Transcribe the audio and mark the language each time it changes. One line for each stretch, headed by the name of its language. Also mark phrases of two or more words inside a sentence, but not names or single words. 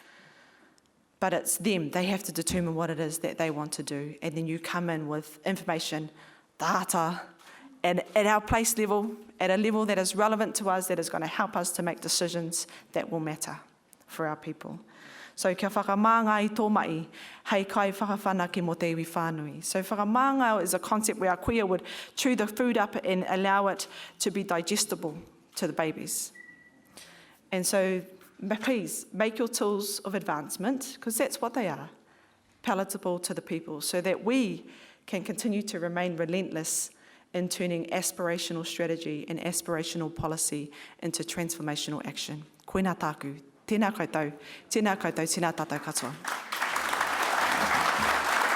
English: But it's them. They have to determine what it is that they want to do, and then you come in with information, data, and at our place level, at a level that is relevant to us, that is going to help us to make decisions that will matter for our people. So
Māori: kia whakamanga I tō mai, hei kai whakawhanake mo te iwi whānui.
English: So whakamanga is a concept where our kuia would chew the food up and allow it to be digestible to the babies. And so please make your tools of advancement, because that's what they are, palatable to the people, so that we can continue to remain relentless in turning aspirational strategy and aspirational policy into transformational action.
Māori: Koina tāku. Tēnā koutou, tēnā koutou, tēnā tātou katoa.